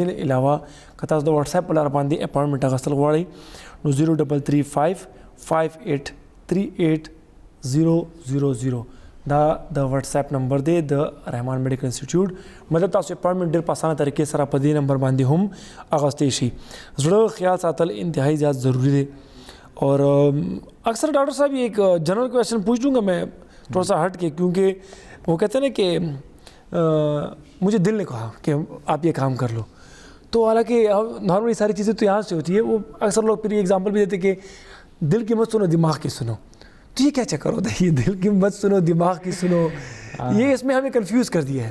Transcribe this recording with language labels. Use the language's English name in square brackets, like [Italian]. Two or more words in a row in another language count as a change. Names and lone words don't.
[Pashto] دې علاوه که تاسو د واټساپ په لاره باندې اپوائنټمنټ اخیستل غواړئ نو 0335583800 دا د واټساپ نمبر دی د رحمان میډیکل انسټیټیوټ. مطلب تاسو اپوائنټمنټ ډېر په اسانه طریقې سره په دې نمبر باندې هم اخیستی شي. زړه خیال ساتل [Urdu] انتہائی زیادہ ضروری ہے. اور اکثر ڈاکٹر صاحب یہ ایک [English] general question [Urdu] پوچھ لوں گا میں تھوڑا سا ہٹ کے, کیونکہ وہ کہتے ہیں نا کہ مجھے دل نے کہا کہ آپ یہ کام کر لو, تو حالانکہ نارملی ساری چیزیں تو یہاں سے ہوتی ہے. وہ اکثر لوگ پھر یہ ایگزامپل بھی دیتے کہ دل کی مت سنو دماغ کی سنو, تو یہ کیا چکر ہوتا ہے, یہ دل کی مت سنو دماغ کی سنو, یہ اس میں ہمیں کنفیوز کر دیا ہے.